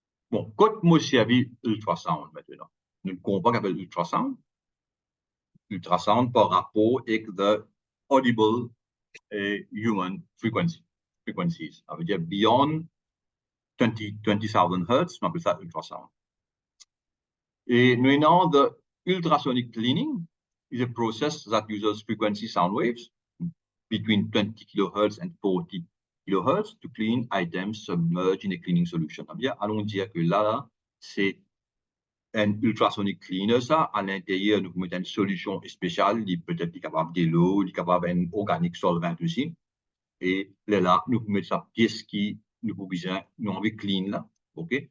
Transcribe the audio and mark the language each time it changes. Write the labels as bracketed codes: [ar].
[fr] Bon, quand moi servi ultrasound maintenant, nous comprenons qu'on appelle ultrasound. Ultrasound par rapport avec the audible human frequencies. Ça veut dire beyond 20,000 Hz, on appelle ça ultrasound. [en] Et maintenant, the ultrasonic cleaning is a process that uses frequency sound waves between 20 kHz and 40 kHz to clean items submerged in a cleaning solution. [fr] Allons dire que là, c'est un ultrasonic cleaner, ça, à l'intérieur, nous mettons une solution spéciale, il peut-être capable de l'eau, il est capable d'un organique solvant aussi. Et là, nous mettons sa pièce qui nous besoin, nous envie clean là, OK?